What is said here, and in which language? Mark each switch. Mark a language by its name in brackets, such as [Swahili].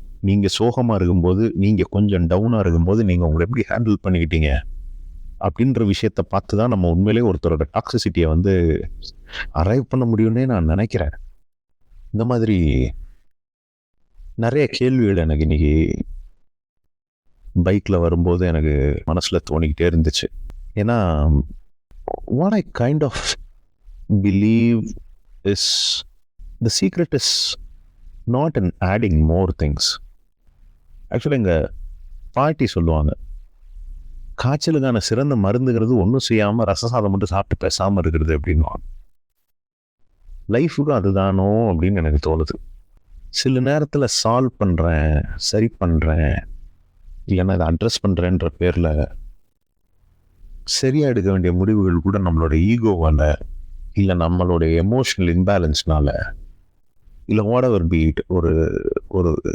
[Tamil] நீங்கள் சோகமாக இருக்கும்போது, நீங்கள் கொஞ்சம் டவுனாக இருக்கும்போது நீங்கள் உங்களை எப்படி ஹேண்டில் பண்ணிக்கிட்டீங்க அப்படின்ற விஷயத்தை பார்த்து தான் நம்ம உண்மையிலே ஒருத்தரோட டாக்ஸிசிட்டியை வந்து அரைவ் பண்ண முடியும்னே நான் நினைக்கிறேன். இந்த மாதிரி நிறைய கேள்விகள் எனக்கு இன்னைக்கு பைக்கில் வரும்போது எனக்கு மனசில் தோணிக்கிட்டே இருந்துச்சு. ஏன்னா [English] what I kind of believe is the secret is not in adding more things. [Tamil] ஆக்சுவலாக எங்கள் பாட்டி சொல்லுவாங்க, காய்ச்சலுக்கான சிறந்த மருந்துங்கிறது ஒன்றும் செய்யாமல் ரசசாதம் மட்டும் சாப்பிட்டு பேசாமல் இருக்கிறது அப்படின்வாங்க. லைஃபுக்கும் அதுதானோ அப்படின்னு எனக்கு தோணுது. சில நேரத்தில் சால்வ் பண்ணுறேன், சரி பண்ணுறேன், இல்லைன்னா இதை அட்ரஸ் பண்ணுறேன்ற பேரில் சரியாக எடுக்க வேண்டிய முடிவுகள் கூட நம்மளோட ஈகோவால், இல்லை நம்மளுடைய எமோஷனல் இம்பேலன்ஸ்னால, இல்லை [English] whatever be it, [Tamil] ஒரு